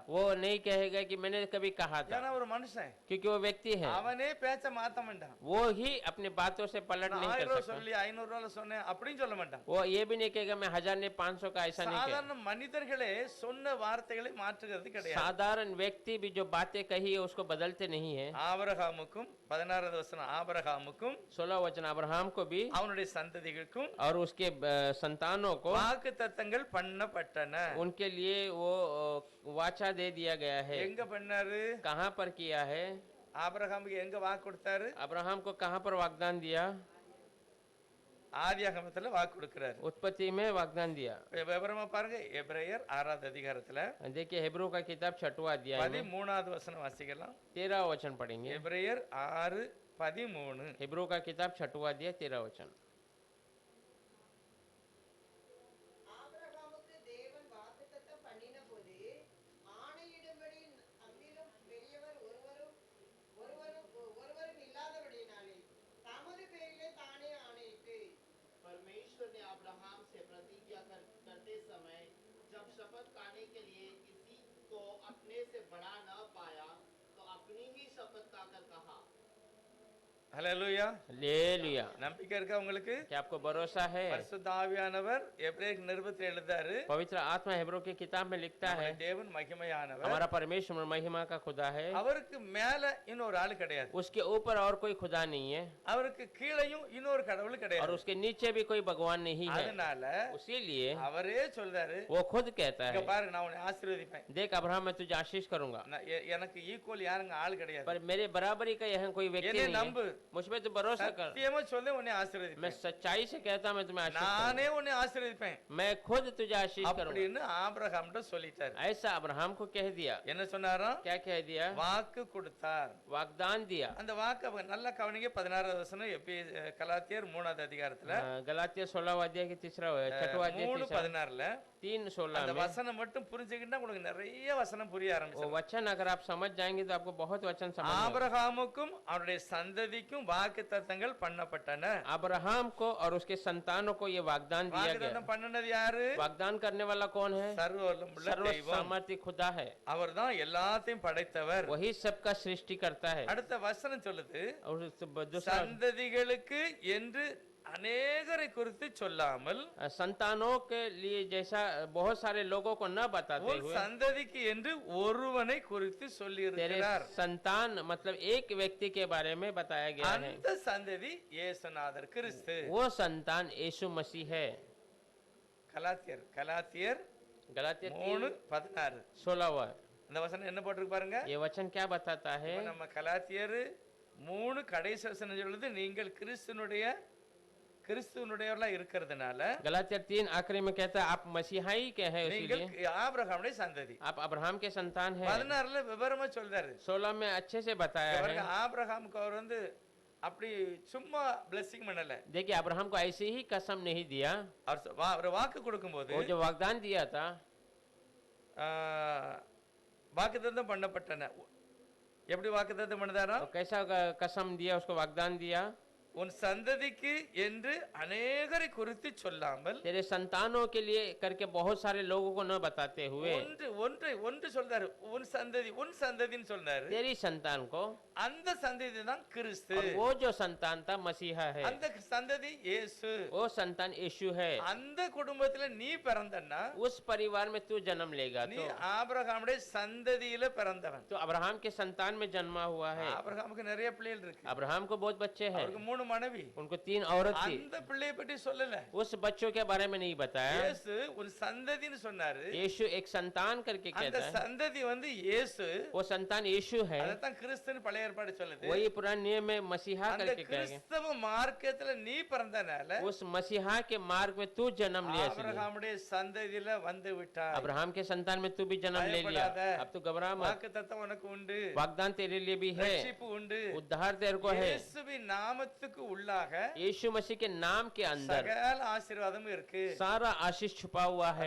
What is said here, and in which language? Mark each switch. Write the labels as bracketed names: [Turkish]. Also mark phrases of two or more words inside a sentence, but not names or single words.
[Hindi] वो नहीं कहेगा कि मैंने कभी कहा था, [Tamil] ஏன்னா ஒரு மனுஷன், [Hindi] क्योंकि वो व्यक्ति है। [Tamil] அவனே பேச்ச மாத்த மாட்டான். [Hindi] वो ही अपने बातों से पलट [Tamil] நான் [Hindi] नहीं 1000 कर [Tamil] ரூபாய் [Hindi] सकता। [Tamil] சொல்லி 500 ரூபாய் சொன்னேன் அப்படின்னு சொல்ல மாட்டான். [Hindi] वो ये भी नहीं कहेगा मैं 1000 ने 500 का, ऐसा नहीं कहेगा। [Tamil] சாதாரண மனிதர்களே சொன்ன வார்த்தைகளை மாற்றுகிறது கிடையாது. [Hindi] साधारण व्यक्ति भी जो बातें कही है उसको बदलते नहीं है। [Tamil] ஆபிரகாமுக்கும் 16வது வசனம், ஆபிரகாமுக்கும் [Hindi] 16 वचन अब्राहम को भी [Tamil] அவனுடைய சந்ததிகளுக்கும் [Hindi] और उसके संतानों को [Tamil] வாக்குத்தத்தங்கள் பண்ணப்பட்டன. [Hindi] उनके लिए वो वाचा दे दिया गया है। [Tamil] எங்க பண்ணாரு? [Hindi] कहाँ पर किया है? [Tamil] ஆபிரகாமுக்கு எங்க வாக்கு கொடுத்தாரு? [Hindi] अब्राहम को कहाँ पर वाग्दान दिया? [Tamil] ஆதியாகமத்துல வாக்கு கொடுக்கிறாரு. [Hindi] उत्पत्ति में वाग्दान दिया। [Tamil] விவரமா பாருங்க, எபிரேயர் 6வது அதிகாரத்துல [Hindi] देखिए हिब्रू का किताब 6वां अध्याय में [Tamil] 13வது வசனம் வாசிக்கலாம். [Hindi] 13 वचन पढ़ेंगे। [Tamil] எபிரேயர் 6:13. [Hindi] हिब्रू का किताब 6वां अध्याय 13 वचन। [Tamil] ஆபிரகாமுக்கு தேவன் வாக்குத்தத்தம் பண்ணினபோது ஆணையிடும்படி தம்மிலும் பெரியவர் ஒருவரும் இல்லாதபடியினாலே தமது பேரிலே தானே ஆணையிட்டு [Hindi] परमेश्वर ने अब्राहम से प्रतिज्ञा करते समय जब शपथ खाने के लिए किसी को अपने से बड़ा न पाया तो अपनी ही शपथ खाकर कहा। [Tamil] ஹல்லேலூயா. [Hindi] हालेलुया। [Tamil] நம்பிக்கை இருக்கா உங்களுக்கு? [Hindi] क्या आपको भरोसा है? [Tamil] பரிசுத்த ஆவியானவர் எபிரேயர் நிருபத்தில் எழுதாரு, [Hindi] पवित्र आत्मा हिब्रू की किताब में लिखता है, [Tamil] நம்முடைய தேவன் மகிமையானவர். [Hindi] हमारा परमेश्वर महिमा का खुदा है। [Tamil] அவருக்கு மேல இன்னொரு ஆள் கிடையாது. [Hindi] उसके ऊपर और कोई खुदा नहीं है [Tamil] அவருக்கு கீழையும் இன்னொரு கடவுள் [Hindi] और [Tamil] கிடையாது. [Hindi] उसके नीचे भी कोई भगवान नहीं है। [Tamil] அதனால [Hindi] इसीलिए [Tamil] அவரே சொல்றாரு, [Hindi] वो खुद कहता [Tamil] இங்க [Hindi] है, [Tamil] பாருங்க, நான் உன்னை ஆசீர்வதிப்பேன். [Hindi] देख अब्राहम मैं तुझे आशीष करूंगा, [Tamil] எனக்கு ஈக்குவல் யாருங்க ஆள் கிடையாது. [Hindi] पर मेरे बराबरी का यहाँ कोई व्यक्ति [Tamil] என்னை [Hindi] नहीं [Tamil] நம்பு. [Hindi] है। मुझ पे तू भरोसा कर। [Tamil] சத்தியமா சொல்லு, உன்னை [Hindi] मैं [Tamil] ஆசீர்வதிப்பேன். [Hindi] सच्चाई से कहता मैं तुम्हें आशीष [Tamil] நானே [Hindi] करूंगा। [Tamil] உன்னை ஆசீர்வதிப்பேன் [Hindi] मैं खुद तुझे आशीष करूंगा। [Tamil] அப்படின்னு ஆபிரகாம்கிட்ட சொல்லிட்டாரு. [Hindi] ऐसा अब्राहम को कह दिया। [Tamil] என்ன சொன்னாராம்? [Hindi] क्या कह दिया? [Tamil] வாக்கு கொடுத்தார். [Hindi] वाग्दान दिया। [Tamil] அந்த வாக்கு அவங்க நல்லா கவனிங்க. 16வது வசனம் கலாத்தியர் 3வது அதிகாரத்துல [Hindi] गलातिया 16वां अध्याय के 6वां अध्याय [Tamil] 3:16ல [Hindi] 3:16 [Tamil] அந்த [Hindi] में [Tamil] வசனம் மட்டும் புரிஞ்சுக்கிட்டா உங்களுக்கு நிறைய வசனம் புரிய [Hindi] वो [Tamil] ஆரம்பிச்சிடும். [Hindi] वचन अगर आप समझ जाएंगे तो आपको बहुत वचन समझ में आएगा। [Tamil] ஆபிரகாமுக்கும் அவருடைய சந்ததிக்கும் சந்ததிக்கும் வாக்குத்தத்தங்கள் பண்ணப்பட்டன. [Hindi] अब्राहम को और उसके संतानों को ये वागदान दिया गया। [Tamil] வாக்குத்தத்தம் பண்ணது யாரு? [Hindi] वागदान करने वाला कौन है? [Tamil] சர்வவல்லமுள்ள [Hindi] सर्व [Tamil] தெய்வம். [Hindi] सामर्थ्य खुदा है, [Tamil] அவர்தான் எல்லாத்தையும் படைத்தவர். [Hindi] वही सबका सृष्टि करता है। [Tamil] அடுத்த வசனம் சொல்லுது, [Hindi] और दूसरा [Tamil] சந்ததிகளுக்கு என்று அநேகரை குறித்து சொல்லாமல் [Hindi] संतानों के लिए जैसा बहुत सारे लोगों को न बताते [Tamil] உன் [Hindi] हुए [Tamil] சந்ததிக்கு என்று ஒருவனை குறித்து சொல்லி [Hindi] तेरे [Tamil] இருக்கிறார். [Hindi] संतान मतलब एक व्यक्ति के बारे में बताया गया है। [Tamil] அந்த சந்ததி இயேசுநாதர் கிறிஸ்து. [Hindi] वो संतान यीशु मसीह है। [Tamil] கலாத்தியர் [Hindi] गलातिया [Tamil] 3:16 [Hindi] 16 [Tamil] அந்த வசனம் என்ன போட்டிருக்கு பாருங்க. [Hindi] ये वचन क्या बताता है? [Tamil] இப்ப நம்ம கலாத்தியர் 3 கடைசி வசனம் சொல்லுது, நீங்கள் கிறிஸ்துவனுடையவர்களா இருக்கிறதுனால [Hindi] गलातिया 3 आखिरी में कहता है आप मसीहाई के हैं, [Tamil] நீங்கள் [Hindi] इसीलिए [Tamil] ஆபிரகாமுடைய சந்ததி. [Hindi] आप अब्राहम के संतान हैं। [Tamil] 16 விவரமா சொல்றாரு. [Hindi] 16 में अच्छे से बताया [Tamil] பாருங்க, [Hindi] है। [Tamil] ஆபிரகாமுக்கு அவர் அப்படி சும்மா blessing பண்ணல. [Hindi] देखिए अब्राहम को ऐसे ही कसम नहीं दिया, [Tamil] அவர் வாக்கு கொடுக்கும்போது [Hindi] वो जो वागदान दिया था [Tamil] வாக்குத்தத்தம் பண்ணப்பட்டன. எப்படி வாக்குத்தத்தம் பண்ணதாரா? [Hindi] और कैसा कसम दिया, उसको वागदान दिया, [Tamil] உன் சந்ததிக்கு என்று அநேகரை குறித்து சொல்லாமல் [Hindi] तेरे संतानों के लिए करके बहुत सारे लोगों को न बताते हुए [Tamil] ஒன்று சொல்றாரு. உன் சந்ததின்னு சொல்றாரு. [Hindi] तेरी संतान को, [Tamil] அந்த சந்ததி தான் கிறிஸ்து. [Hindi] और वो जो संतान था मसीहा है, [Tamil] அந்த சந்ததி இயேசு. [Hindi] वो संतान यीशु है। [Tamil] அந்த குடும்பத்துல நீ பிறந்தன்னா [Hindi] उस परिवार में तू जन्म लेगा [Tamil] நீ [Hindi] तो [Tamil] ஆபிரகாமுடைய சந்ததியில பிறந்தவன். [Hindi] तो अब्राहम के संतान में जन्मा हुआ है। [Tamil] ஆபிரகாமுக்கு நிறைய பிள்ளைகள் இருக்கு. [Hindi] अब्राहम को बहुत बच्चे हैं, [Tamil] அவருக்கு 3 மனைவி. [Hindi] उनको 3 औरत थी। [Tamil] அந்த பிள்ளையை பற்றி சொல்லல. [Hindi] उस बच्चों के बारे में नहीं बताया। [Tamil] இயேசு ஒரு சந்ததின்னு சொன்னாரு. [Hindi] यीशु एक संतान करके [Tamil] அந்த [Hindi] कहता है, [Tamil] சந்ததி இயேசு. [Hindi] वो संतान यीशु है। [Tamil] அதத்தான் கிறிஸ்துன்னு பழைய ஏற்பாடு சொல்லுது. [Hindi] वही पुराने नियम में मसीहा [Tamil] அந்த [Hindi] करके कहेंगे। [Tamil] கிறிஸ்தவ மார்க்கத்துல நீ பிறந்தனால [Hindi] उस मसीहा के मार्ग में तू जन्म लिया, इसलिए [Tamil] ஆபிரகாமுடைய சந்ததியில வந்து விட்டாய். [Hindi] अब्राहम के संतान में तू भी जन्म ले लिया। [Tamil] பயப்படாத. [Hindi] अब तू घबरा मत, [Tamil] வாக்குத்தத்தம் உனக்கு உண்டு. [Hindi] वागदान तेरे लिए भी है, [Tamil] ரட்சிப்பு உண்டு. [Hindi] उद्धार तेरे को है। [Tamil] இயேசுவின் நாமத்துக்கு உள்ளாக [Hindi] यीशु मसीह के नाम के अंदर [Tamil] சகல ஆசீர்வாதமும் இருக்கு. [Hindi] सारा आशीष छुपा हुआ है।